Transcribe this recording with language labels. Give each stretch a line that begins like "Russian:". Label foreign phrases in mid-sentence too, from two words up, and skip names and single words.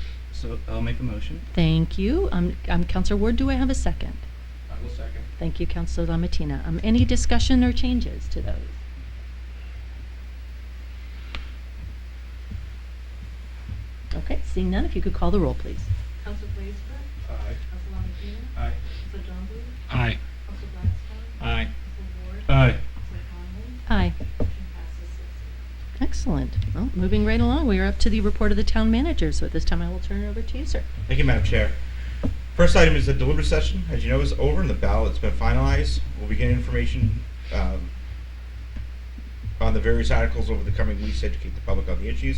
English: So I'll make a motion. Thank you. Councilor Ward, do I have a second? I will second. Thank you, Councilor Lamatina. Any discussion or changes to those? Okay, seeing none, if you could call the roll, please. Councilor Blaisdell. Aye. Councilor Lamatina. Aye. Councilor John Bluth. Aye. Councilor Blackstone. Aye. Councilor Ward. Aye. Councilor Conlon. Aye. Motion passes 6-0. Excellent. Well, moving right along, we are up to the report of the town manager. So at this time, I will turn it over to you, sir. Thank you, Madam Chair. First item is the deliberative session. As you know, is over and the ballot's been finalized. We'll be getting information on the various articles over the coming weeks to educate the public on the issues.